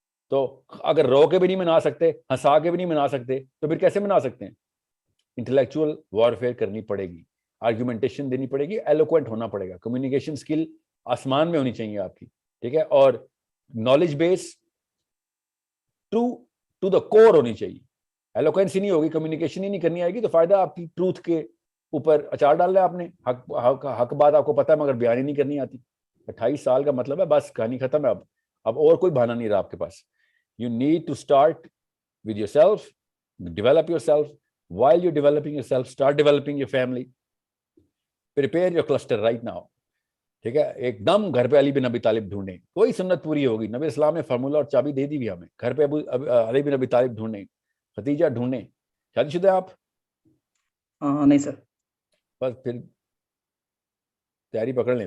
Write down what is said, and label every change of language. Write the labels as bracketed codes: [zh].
[ur] تو اگر رو کے بھی نہیں منا سکتے, ہنسا کے بھی نہیں منا سکتے, تو پھر کیسے منا سکتے ہیں؟ انٹلیکچوئل وارفیئر کرنی پڑے گی, آرگیومنٹیشن دینی پڑے گی, ایلوکوینٹ ہونا پڑے گا, کمیونیکیشن اسکل آسمان میں ہونی چاہیے آپ کی, ٹھیک ہے, اور نالج بیس ٹو دا کور ہونی چاہیے. ایلوکوینسی نہیں ہوگی, کمیونیکیشن ہی نہیں کرنی آئے گی, تو فائدہ آپ کی ٹروتھ کے اوپر اچار ڈال رہا ہے آپ نے. حق بات آپ کو پتہ ہے مگر بیان ہی نہیں کرنی آتی. 28 سال کا مطلب ہے بس کہانی ختم ہے. اب اور کوئی بہانہ نہیں رہا آپ کے پاس. [en] You need to start with yourself, develop yourself. While you're developing yourself, start developing your family. Prepare your cluster right now. [ur] ٹھیک ہے, ایک دم گھر پہ علی بن ابی طالب ڈھونڈیں, کوئی سنت پوری ہوگی. نبی اسلام نے فارمولہ اور چابی دے دی بھی ہمیں. گھر پہ علی بن ابی طالب ڈھونڈیں, ختیجہ ڈھونڈیں. شادی شدہ آپ؟ نہیں سر. بس پھر تیاری پکڑ لیں.